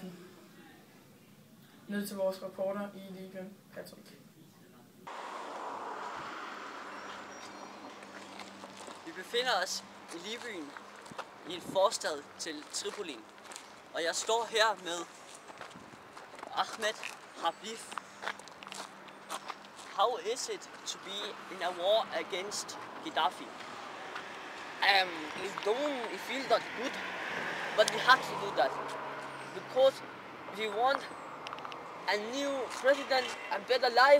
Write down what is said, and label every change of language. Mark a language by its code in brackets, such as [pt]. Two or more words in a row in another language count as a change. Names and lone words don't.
[da] Ned til vores reporter i Libyen, Patrick. Vi befinder os i Libyen, i en forstad til Tripoli, og jeg står her med Ahmed Habib. [en] How is it to be in a war against Gaddafi? It feels not good, but we have to do that because we want a new president, a better life.